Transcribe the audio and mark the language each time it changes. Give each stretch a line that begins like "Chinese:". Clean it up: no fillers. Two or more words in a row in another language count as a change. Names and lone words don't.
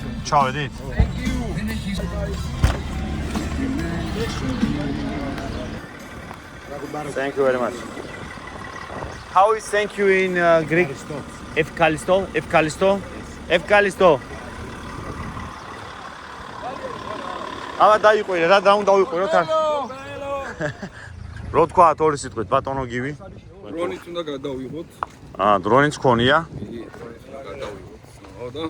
Georgian: ჩავედით?
English: Thank you very much. How is thank you in Greek?
Greek: Ευκαλιστώ, ευκαλιστώ, ευκαλιστώ.
Georgian: Άμα დაიყვირე, რა უნდა ვიყვირო თან? რო თქვა ორი სიტყვით, ბატონო გივი. დრონით უნდა გადავიღოთ. დრონიც ქონია. ხო და